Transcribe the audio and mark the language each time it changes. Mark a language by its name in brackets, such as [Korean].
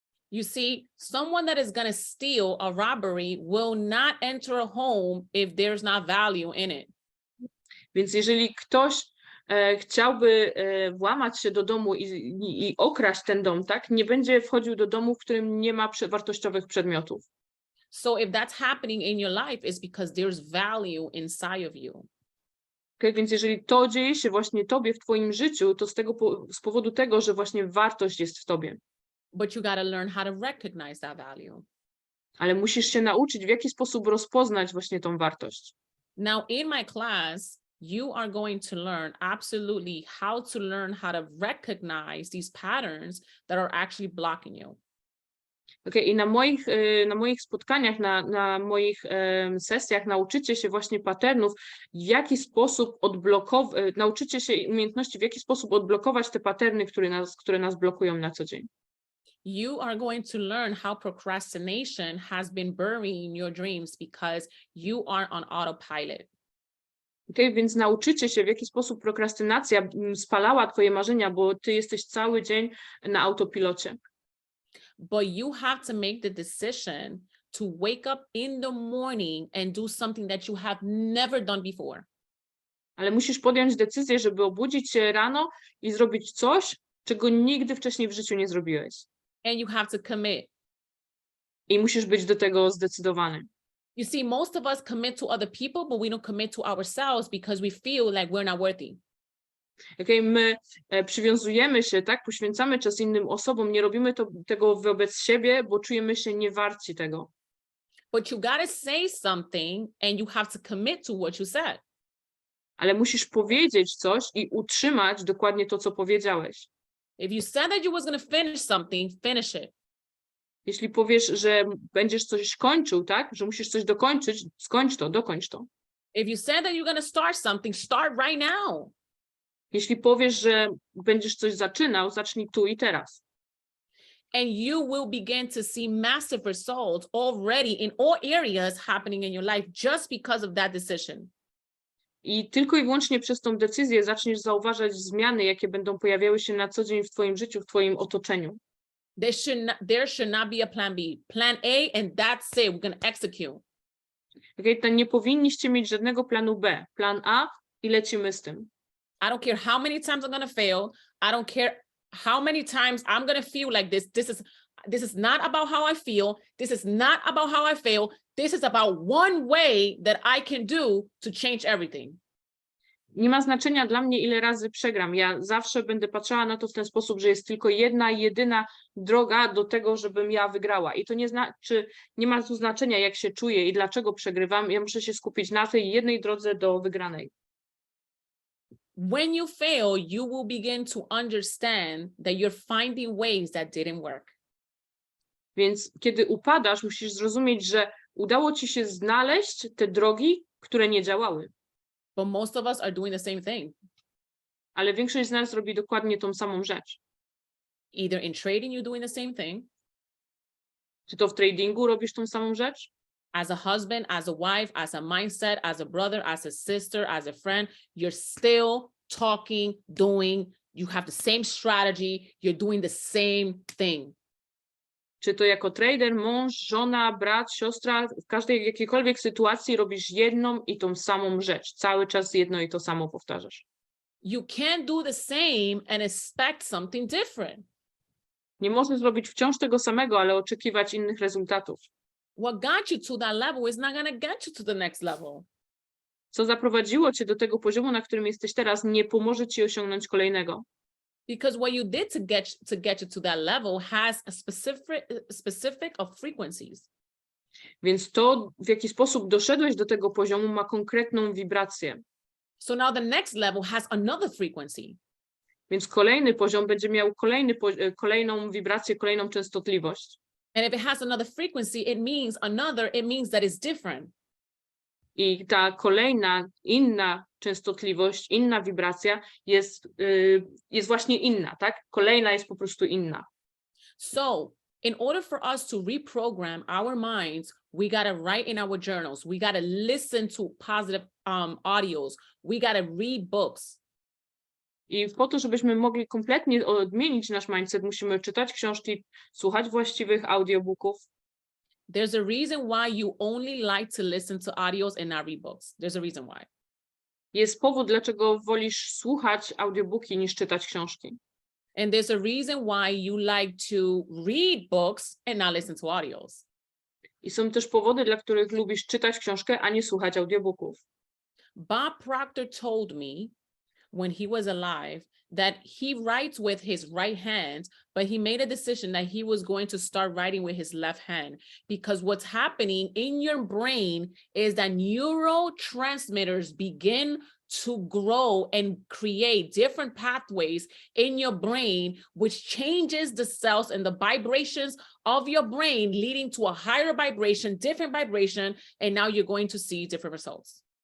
[English] You see, someone that is going to steal a robbery will not enter a home if there's not value in it. [Polish] Więc jeżeli ktoś chciałby włamać się do domu i okraść ten dom, tak, nie będzie wchodził do domu, w którym nie ma wartościowych przedmiotów. [English] So if that's happening in your life, it's because there's value inside of you. [Polish] Okay, więc jeżeli to dzieje się właśnie tobie w twoim życiu, to z powodu tego, że właśnie wartość jest w tobie. [English] But you gotta learn how to recognize that value. [Polish] Ale musisz się nauczyć, w jaki sposób rozpoznać właśnie tą wartość. [English] Now in my class, you are going to learn absolutely how to learn how to recognize these patterns that are actually blocking you. [Polish] Okay, i na moich spotkaniach, na moich sesjach nauczycie się właśnie patternów, w jaki sposób nauczycie się umiejętności, w jaki sposób odblokować te patterny, które nas blokują na co dzień. [English] You are going to learn how procrastination has been burying your dreams because you are on autopilot. [Polish] Okay, więc nauczycie się, w jaki sposób prokrastynacja spalała twoje marzenia, bo ty jesteś cały dzień na autopilocie. [English] But you have to make the decision to wake up in the morning and do something that you have never done before. [Polish] Ale musisz podjąć decyzję, żeby obudzić się rano i zrobić coś, czego nigdy wcześniej w życiu nie zrobiłeś. [English] And you have to commit. [Polish] I musisz być do tego zdecydowany. [English] You see, most of us commit to other people, but we don't commit to ourselves because we feel like we're not worthy. [Polish] Okay, my przywiązujemy się, tak, poświęcamy czas innym osobom, nie robimy tego wobec siebie, bo czujemy się niewarci tego. [English] But you gotta say something and you have to commit to what you said. [Polish] Ale musisz powiedzieć coś i utrzymać dokładnie to, co powiedziałeś. [English] If you said that you was gonna finish something, finish it. [Polish] Jeśli powiesz, że będziesz coś kończył, tak, że musisz coś dokończyć, skończ to, dokończ to. [English] If you said that you're gonna start something, start right now. [Polish] Jeśli powiesz, że będziesz coś zaczynał, zacznij tu i teraz. [English] And you will begin to see massive results already in all areas happening in your life just because of that decision. [Polish] I tylko i wyłącznie przez tą decyzję zaczniesz zauważać zmiany, jakie będą pojawiały się na co dzień w twoim życiu, w twoim otoczeniu. [English] There should not be a plan B. Plan A and that's it. We're going to execute. [Polish] Okay, to nie powinniście mieć żadnego planu B. Plan A i lecimy z tym. [English] I don't care how many times I'm going to fail. I don't care how many times I'm going to feel like this. This is not about how I feel. This is not about how I fail. This is about one way that I can do to change everything. [Polish] Nie ma znaczenia dla mnie, ile razy przegram. Ja zawsze będę patrzała na to w ten sposób, że jest tylko jedna, jedyna droga do tego, żebym ja wygrała. I to nie ma tu znaczenia, jak się czuję i dlaczego przegrywam. Ja muszę się skupić na tej jednej drodze do wygranej. [English] When you fail, you will begin to understand that you're finding ways that didn't work. [Polish] Więc kiedy upadasz, musisz zrozumieć, że udało ci się znaleźć te drogi, które nie działały. [English] But most of us are doing the same thing. [Polish] Ale większość z nas robi dokładnie tą samą rzecz. [English] Either in trading, you're doing the same thing. [Polish] Czy to w tradingu robisz tą samą rzecz? [English] As a husband, as a wife, as a mindset, as a brother, as a sister, as a friend, you're still talking, doing, you have the same strategy, you're doing the same thing. [Polish] Czy to jako trader, mąż, żona, brat, siostra, w każdej jakiejkolwiek sytuacji robisz jedną i tą samą rzecz. Cały czas jedno i to samo powtarzasz. [English] You can't do the same and expect something different. [Polish] Nie możesz zrobić wciąż tego samego, ale oczekiwać innych rezultatów. [English] What got you to that level is not going to get you to the next level. [Polish] Co zaprowadziło cię do tego poziomu, na którym jesteś teraz, nie pomoże ci osiągnąć kolejnego. [English] Because what you did to get you to that level has a specific of frequencies. [Polish] Więc to, w jaki sposób doszedłeś do tego poziomu, ma konkretną wibrację. [English] So now the next level has another frequency. [Polish] Więc kolejny poziom będzie miał kolejną wibrację, kolejną częstotliwość. [English] And if it has another frequency, it means that it's different. [Polish] I ta kolejna, inna częstotliwość, inna wibracja jest właśnie inna, tak? Kolejna jest po prostu inna. [English] So in order for us to reprogram our minds, we got to write in our journals. We got to listen to positive audios. We got to read books. [Polish] I po to, żebyśmy mogli kompletnie odmienić nasz mindset, musimy czytać książki, słuchać właściwych audiobooków. [English] There's a reason why you only like to listen to audios and not read books. There's a reason why. [Polish] Jest powód, dlaczego wolisz słuchać audiobooki niż czytać książki. [English] And there's a reason why you like to read books and not listen to audios. [Polish] I są też powody, dla których lubisz czytać książkę, a nie słuchać audiobooków. [English] Bob Proctor told me when he was alive that he writes with his right hand, but he made a decision that he was going to start writing with his left hand, because what's happening in your brain is that neurotransmitters begin to grow and create different pathways in your brain, which changes the cells and the vibrations of your brain, leading to a higher vibration, different vibration, and now you're going to see different results.